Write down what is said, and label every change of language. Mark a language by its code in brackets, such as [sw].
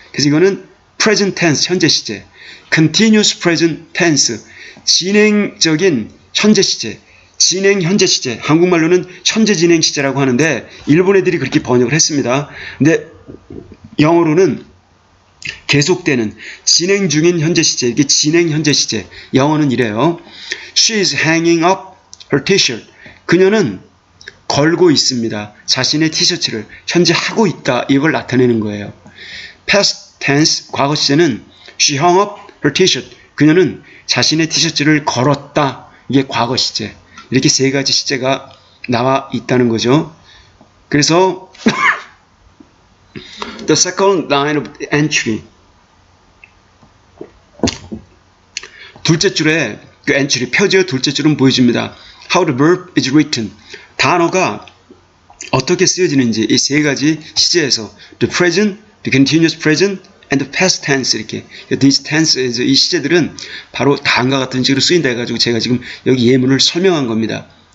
[en] 그래서 이거는 present tense, [ko] 현재 시제. [en] continuous present tense, [ko] 진행적인 현재 시제. 진행 현재 시제. 한국말로는 현재 진행 시제라고 하는데 일본 애들이 그렇게 번역을 했습니다. 근데 영어로는 계속되는 진행 중인 현재 시제. 이게 진행 현재 시제. 영어는 이래요. [en] She is hanging up her t-shirt. [ko] 그녀는 걸고 있습니다. 자신의 티셔츠를 현재 하고 있다. 이걸 나타내는 거예요. [en] past tense, [ko] 과거 시제는 [en] she hung up her t-shirt. [ko] 그녀는 자신의 티셔츠를 걸었다. 이게 과거 시제. 이렇게 세 가지 시제가 나와 있다는 거죠. 그래서 [en] the second line of entry. [ko] 둘째 줄에 그 entry, 표제어 둘째 줄은 보여줍니다. [en] How the verb is written. [ko] 단어가 어떻게 쓰여지는지 이 세 가지 시제에서 [en] the present, the continuous present, and the past tense [ko] 이렇게 [en] these tenses [ko] 이 시제들은 바로 다음과 같은 식으로 쓰인다 해가지고 제가 지금 여기 예문을 설명한 겁니다.